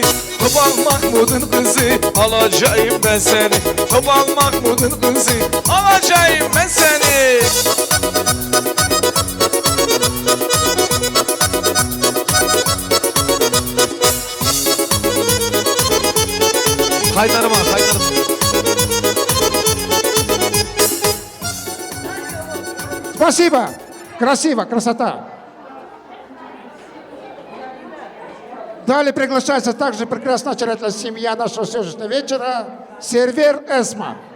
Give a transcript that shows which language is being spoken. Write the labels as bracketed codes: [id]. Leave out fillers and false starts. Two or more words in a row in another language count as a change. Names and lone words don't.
[tr] Topal Mahmud'un kızı, alacağım ben seni. Topal Mahmud'un kızı, alacağım ben seni. Haydarıma. [ru] Спасибо. Красиво, красота. Далее приглашается также прекрасная очаровательная семья нашего сегодняшнего вечера. Сервер Эсма.